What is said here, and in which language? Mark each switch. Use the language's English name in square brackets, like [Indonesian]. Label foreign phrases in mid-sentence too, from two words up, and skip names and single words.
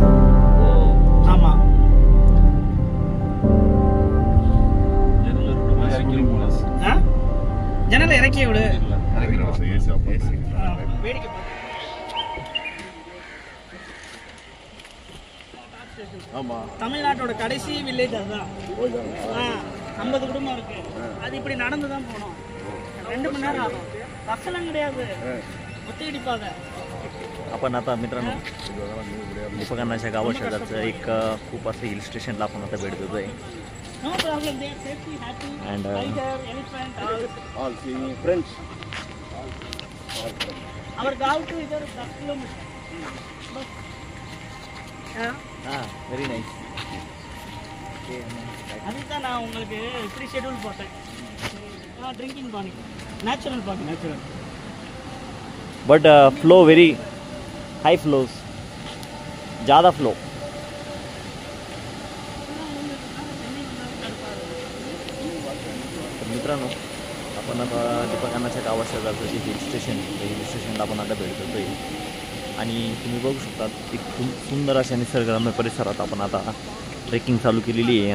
[Tamil] ஆமா, ஜன்னல இறக்கி விடு, வேடிக்கை. தமிழ்நாட்டோட கடைசி வில்லேஜ் அதுதான். 50 குடும்பம் இருக்கு. அது இப்படி நடந்து தான் போனோம். 2 மணி நேரம் ஆகும். பஸ்ஸெல்லாம் கிடையாது, ஒத்திடிப்பாங்க. [Marathi] आपण आता मित्रांनो दीपकांनाच्या गावाशेजारचं एक खूप असं हिल स्टेशनला आपण आता भेट देतोय. [English] No problem, they are safety, happy, and tiger, elephant, all seeing friends. [Hindi] Our गाँव तो इधर 10 kilometer. [English] very nice. [Tamil] அதுதான் நான் உங்களுக்கு இப்படி ஷெட்யூல் போட்டேன். [English] ட்ரிங்கிங் பானி, நேச்சுரல் பானி, நேச்சுரல். but flow very high flows, ज़्यादा फ्लो. [Marathi] मित्रांनो आपण आता दीपकांनाच्या गावाशेजारचं जे हिल स्टेशनला आपण आता भेट देतोय. आणि तुम्ही बघू शकता एक सुंदर अशा निसर्गरम्य परिसरात आपण आता ट्रेकिंग चालू केलेली आहे.